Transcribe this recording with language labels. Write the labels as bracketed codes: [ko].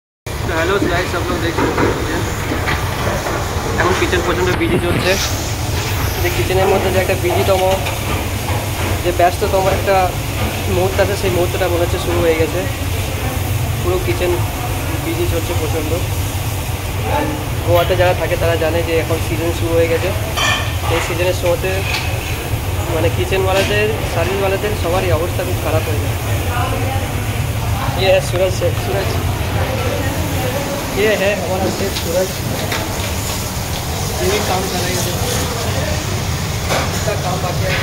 [hi] तो hello guys, सब लोग देख सकते हैं [bn] এখন কিচেন পর্যন্ত বিজি চলছে। যে কিচেনের মধ্যে যে একটা বিজিতম যে ব্যস্ততম একটা মুহূর্ত আছে, সেই মুহূর্তটা মনে হচ্ছে শুরু হয়ে গেছে। পুরো কিচেন বিজি চলছে প্রচণ্ড। গোয়াতে যারা থাকে তারা জানে যে এখন সিজন শুরু হয়ে গেছে। এই সিজনের সময়তে মানে কিচেনওয়ালাদের, সার্ভিসওয়ালাদের সবারই অবস্থা খুব খারাপ হয়ে যায়। [hi] ये है सूरज शेख, सूरज ये है हमारा शेख सूरज। ये भी काम कर रहे हैं, इसका काम बाकी है।